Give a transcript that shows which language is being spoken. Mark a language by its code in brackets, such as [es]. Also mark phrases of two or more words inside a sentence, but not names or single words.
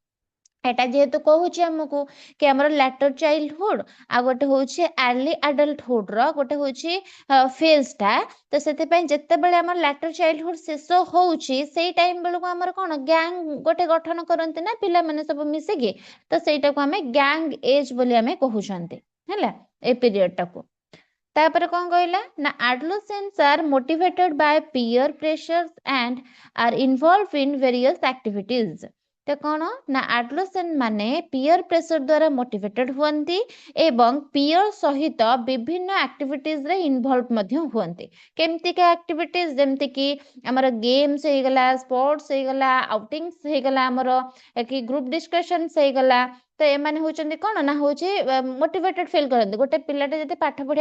[or] ଏଟା ଯେହେତୁ କହୁଛି ଆମକୁ କି ଆମର [en] later childhood [or] ଆଉ ଗୋଟେ ହଉଛି [en] early adulthood [or] ର ଗୋଟେ ହଉଛି ଫେଜ ଟା ତ ସେଥିପାଇଁ ଯେତେବେଳେ ଆମର [en] later childhood [or] ଶେଷ ହଉଛି ସେଇ ଟାଇମ ବେଳକୁ ଆମର କଣ ଗ୍ୟାଙ୍ଗ ଗୋଟେ ଗଠନ କରନ୍ତି ନା ପିଲାମାନେ ସବୁ ମିଶିକି ତ ସେଇଟାକୁ ଆମେ [en] gang age [or] ବୋଲି ଆମେ କହୁଛନ୍ତି ହେଲା ଏ ପିରିୟଡ ଟାକୁ। ତାପରେ କଣ କହିଲା ନା [en] adolescents are motivated by peer pressures and are involved in various activities। [or] ତ କଣ ନା adolescent ମାନେ [en] peer pressure [or] ଦ୍ୱାରା motivated ହୁଅନ୍ତି ଏବଂ peer ସହିତ ବିଭିନ୍ନ activities ରେ involved ମଧ୍ୟ ହୁଅନ୍ତି। କେମିତିକା activities ଯେମିତି କି ଆମର games ହେଇଗଲା ସ୍ପୋର୍ଟସ ହେଇଗଲା ଆଉଟିଙ୍ଗସ ହେଇଗଲା ଆମର କି [en] group discussions [or] ହେଇଗଲା ତ ଏମାନେ ହଉଛନ୍ତି କଣ ନା ହଉଛି [en] motivated feel [or] କରନ୍ତି ଗୋଟେ ପିଲାଟେ ଯଦି ପାଠ ପଢିବା